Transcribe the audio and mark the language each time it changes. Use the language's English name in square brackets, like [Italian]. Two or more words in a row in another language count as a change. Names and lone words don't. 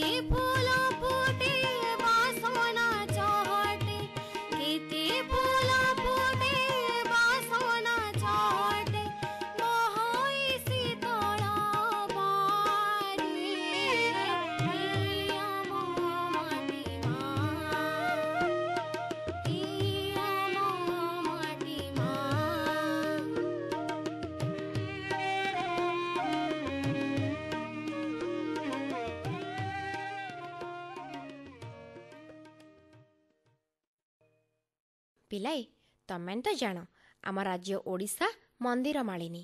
[Odia] ଫୁଲ ଫୁଟେ ବାସନା ଚହଟେ କେତେ ଫୁଲ ଫୁଟେ ବାସନା ଚହଟେ ବହଇ ଶୀତଳ ବାରେ ହେ ମାଟି ମାଁ ହେ ମାଟି ମାଁ ପିଲାଏ ତମେମାନେ ତ ଜାଣ ଆମ ରାଜ୍ୟ ଓଡ଼ିଶା ମନ୍ଦିର ମାଳିନୀ।